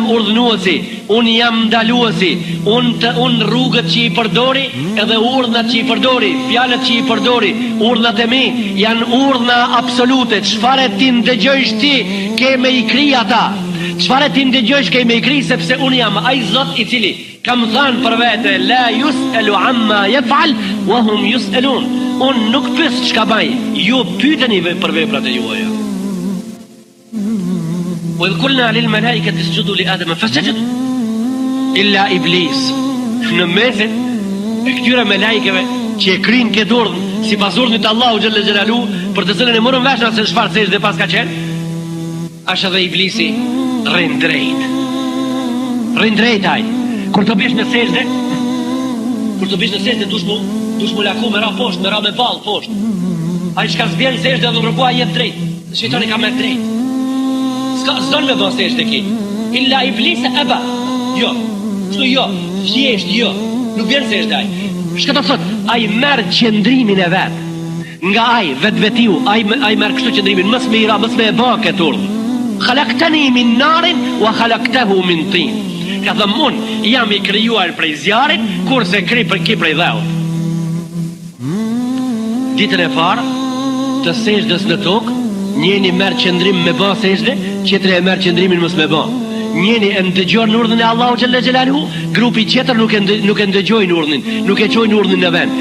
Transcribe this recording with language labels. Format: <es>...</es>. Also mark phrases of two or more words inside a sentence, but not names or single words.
<sq>urdhnuesi, unë jam ndaluesi, unë rrugët që i përdori, edhe urdhnat që i përdori, fjalët që i përdori, urdhnat e mi, janë urdhna absolute, çfarë ti ndëgjojsh ti, ke me i kri ata, çfarë ti ndëgjojsh ke me i kri, sepse unë jam ai Zot i cili, kam thënë për vete,</sq> <ar>لا يُسأل عما يفعل وهم يُسألون,</ar> <sq>unë nuk pys çka baj, ju pyeteni për veprat e juaja.</sq> <ar>وإذ قلنا للملائكة اسجدوا لآدم فسجدوا إلا إبليس.</ar> <sq>Në mesin e këtyre melajkeve që e krynë këtë urdhën sipas urdhnit të Allahu</sq> <ar>جل جلاله,</ar> <sq>për të cilën e morën vesh se çfarë sejdë pas ka qenë, është edhe Iblisi rrin drejt ai. Kur të bish në sejdë, dush mu laku me ra poshtë, me ra me ballë poshtë. Ai çka zbjen sejdë dhe rrugua jetë drejt. Shejtani ka me drejt. S'don me bën sejdë ki.</sq> <ar>إلا إبليس أبى.</ar> <sq>Jo. Kështu jo. Thjesht jo. Nuk vjen sejdë ai. Çka do thot? Ai merr qendrimin e vet. Nga ai vetvetiu, ai merr kështu qendrimin, mos me ira, mos me e bë këtë urdhë.</sq> <ar>خلقتني من نار وخلقته من طين.</ar> <sq>Ka thënë unë jam i krijuar prej zjarrit, kurse ki prej dheut. Ditën e parë të sejdës në tokë, njeni merr qendrim me bë sejdë, tjetri e merr qendrimin mos me bë. Njeni e ndëgjon urdhën e Allahu</sq> <ar>جل جلاله,</ar> <sq>grupi tjetër nuk e ndëgjojnë urdhën, nuk e çojnë urdhën në vend.</sq>